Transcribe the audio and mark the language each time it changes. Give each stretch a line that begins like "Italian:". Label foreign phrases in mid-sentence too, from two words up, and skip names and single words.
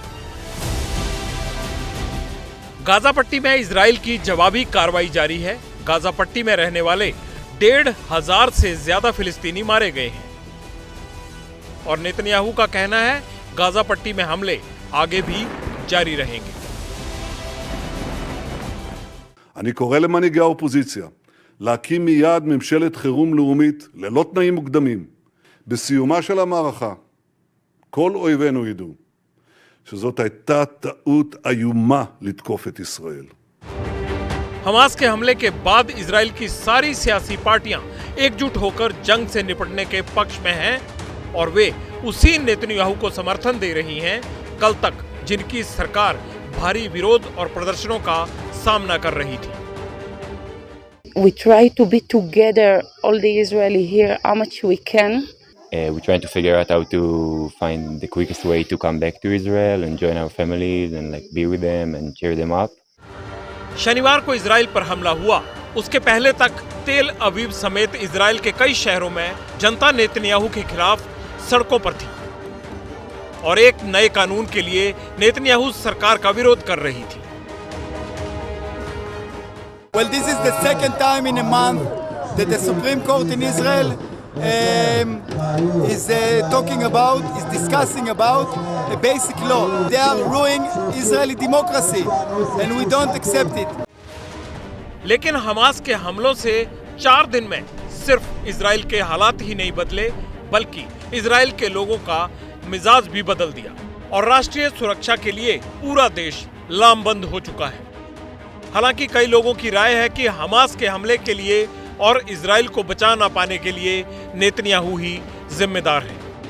Hindi: गाजा पट्टी में इजराइल की जवाबी कार्रवाई जारी है। गाजा पट्टी में रहने वाले 1,500 से ज्यादा फिलिस्तीनी मारे गए हैं और नेतन्याहू का कहना है गाजा पट्टी में हमले आगे भी जारी रहेंगे।
Hebrew: אני קורא למנהיגי האופוזיציה להקים מיד ממשלת חירום לאומית ללא תנאים מוקדמים. בסיומה של המערכה כל אויבינו ידעו שזאת הייתה טעות איומה לתקוף את ישראל.
Hindi: हमास के हमले के बाद इजराइल की सारी सियासी पार्टियां एकजुट होकर जंग से निपटने के पक्ष में हैं और वे उसी नेतन्याहू को समर्थन दे रही हैं कल तक जिनकी सरकार भारी विरोध और प्रदर्शनों का सामना कर रही थी।
English: We try to be together, all the Israeli here, how much we can. We're trying to figure out how to find the quickest way to come back to Israel and join our families and like be with them and cheer them up.
Hindi: शनिवार को इजराइल पर हमला हुआ, उसके पहले तक तेल अवीव समेत इजराइल के कई शहरों में जनता नेतन्याहू के खिलाफ सड़कों पर थी और एक नए कानून के लिए नेतन्याहू सरकार का विरोध कर रही थी।
English: Well, this is the second time in a month that the Supreme Court in Israel is discussing about a basic law. They are ruining Israeli democracy, and we don't accept it.
Hindi: लेकिन हमास के हमलों से 4 दिन में सिर्फ इजराइल के हालात ही नहीं बदले, बल्कि इजराइल के लोगों का मिजाज भी बदल दिया और राष्ट्रीय सुरक्षा के लिए पूरा देश लामबंद हो चुका है। हालांकि कई लोगों की राय है कि हमास के हमले के लिए और इजराइल को बचा ना पाने के लिए नेतन्याहू ही जिम्मेदार है।